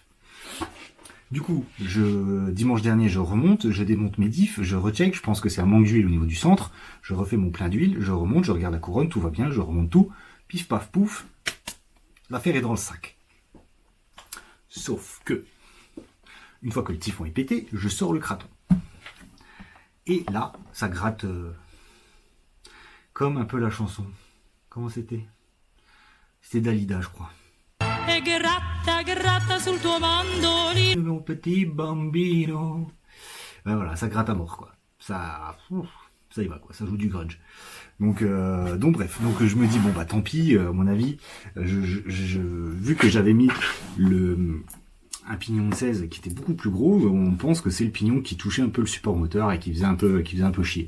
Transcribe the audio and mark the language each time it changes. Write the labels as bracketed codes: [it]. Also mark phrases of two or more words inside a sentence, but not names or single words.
[fr] Du coup, dimanche dernier, je remonte, je démonte mes diffs, je recheck, je pense que c'est un manque d'huile au niveau du centre, je refais mon plein d'huile, je remonte, je regarde la couronne, tout va bien, je remonte tout, pif paf pouf, l'affaire est dans le sac. Sauf que, une fois que le typhon est pété, je sors le Kraton. Et là, ça gratte... comme un peu la chanson. Comment c'était? C'était Dalida, je crois. [it] E gratta, gratta sul tuo mandolino. [fr] Mon petit bambino. Ben voilà, ça gratte à mort, quoi. Ça y va, quoi. Ça joue du grunge. Donc bref. Donc je me dis, bon, bah tant pis, à mon avis. Vu que j'avais mis un pignon de 16 qui était beaucoup plus gros, on pense que c'est le pignon qui touchait un peu le support moteur et qui faisait un peu chier.